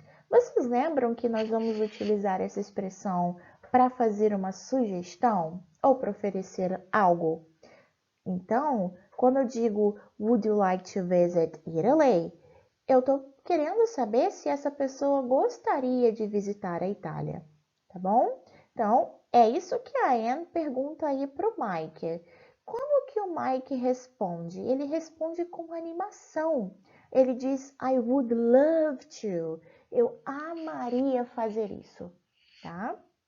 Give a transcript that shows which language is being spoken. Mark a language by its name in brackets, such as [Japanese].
[Portuguese] Vocês lembram que nós vamos utilizar essa expressão para fazer uma sugestão ou para oferecer algo? Então, quando eu digo [English] Would you like to visit Italy? [Portuguese] Eu estou querendo saber se essa pessoa gostaria de visitar a Itália, tá bom? Então, é isso que a Anne pergunta aí para o Mike. Como que o Mike responde? Ele responde com animação. Ele diz, [English] I would love to. [Portuguese] Eu amaria fazer isso, tá?